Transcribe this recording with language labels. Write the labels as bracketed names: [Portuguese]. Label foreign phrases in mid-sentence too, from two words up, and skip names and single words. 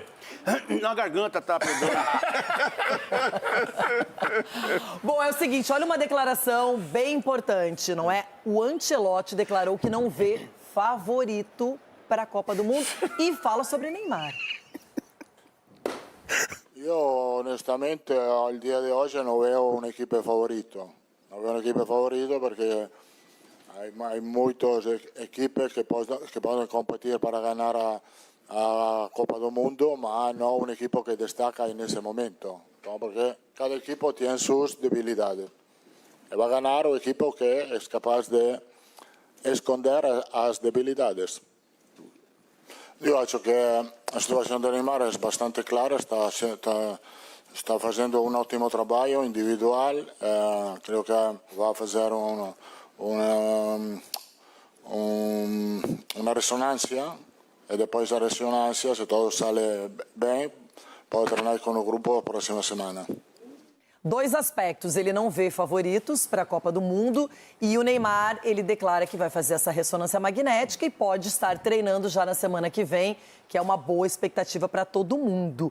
[Portuguese] Na garganta tá pegando. Bom, é o seguinte, olha uma declaração bem importante, não é? O Ancelotti declarou que não vê favorito para a Copa do Mundo e fala sobre Neymar. [Italian] Io onestamente al dia di oggi non vedo un'equipe favorito. Non vedo un'equipe favorito perché [Spanish] hay muchas equipes que pueden competir para ganar [Portuguese] a Copa do Mundo, [Spanish] mas no un equipo que destaca en ese momento. ¿No? Porque cada equipo tiene sus debilidades. E va a ganar un equipo que es capaz de esconder as debilidades. [Italian] Io acho che la situazione di Neymar è abbastanza clara, sta facendo un ottimo lavoro individuale, credo che va a fare una risonanza e [Portuguese] depois da ressonância, se tudo sale bem, pode treinar com o grupo a próxima semana. Dois aspectos, ele não vê favoritos para a Copa do Mundo e o Neymar, ele declara que vai fazer essa ressonância magnética e pode estar treinando já na semana que vem, que é uma boa expectativa para todo mundo.